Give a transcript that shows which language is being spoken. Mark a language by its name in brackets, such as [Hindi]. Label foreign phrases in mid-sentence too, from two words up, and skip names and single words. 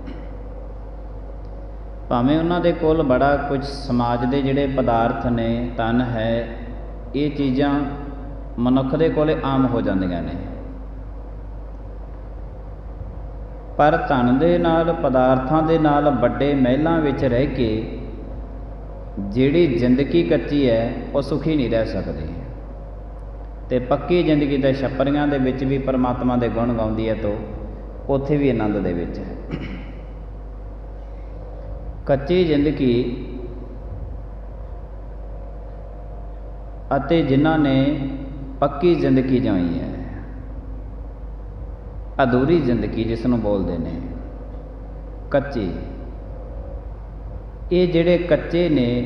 [Punjabi] ਭਾਵੇਂ ਉਨ੍ਹਾਂ ਦੇ ਕੋਲ ਬੜਾ ਕੁਝ ਸਮਾਜ ਦੇ ਜਿਹੜੇ ਪਦਾਰਥ ਨੇ, ਧਨ ਹੈ, ਯੇ ਚੀਜ਼ਾਂ ਮਨੁੱਖ ਦੇ ਕੋਲੇ ਆਮ ਹੋ ਜਾਂਦੀਆਂ ਨੇ, ਪਰ ਧਨ ਦੇ ਨਾਲ ਪਦਾਰਥਾਂ ਦੇ ਨਾਲ ਵੱਡੇ ਮਹਿਲਾਂ ਵਿਚ ਰਹਿ ਕੇ ਜਿਹੜੀ ਜ਼ਿੰਦਗੀ ਕੱਚੀ ਹੈ ਵੋ ਸੁਖੀ ਨਹੀਂ ਰਹਿ ਸਕਦੀ। ਤੇ ਪੱਕੀ ਜ਼ਿੰਦਗੀ ਦੇ ਛੱਪਰੀਆਂ ਦੇ ਵਿਚ ਭੀ ਪਰਮਾਤਮਾ ਦੇ ਗੁਣ ਗਾਉਂਦੀ ਹੈ ਤੋ ਉੱਥੇ ਵੀ ਆਨੰਦ ਦੇ ਵਿੱਚ ਹੈ। ਕੱਚੀ ਜ਼ਿੰਦਗੀ ਅਤੇ ਜਿਨ੍ਹਾਂ ਨੇ ਪੱਕੀ ਜ਼ਿੰਦਗੀ ਜਿਉਈ ਹੈ, ਅਧੂਰੀ ਜ਼ਿੰਦਗੀ ਜਿਸ ਨੂੰ ਬੋਲਦੇ ਨੇ ਕੱਚੀ, ਇਹ ਜਿਹੜੇ ਕੱਚੇ ਨੇ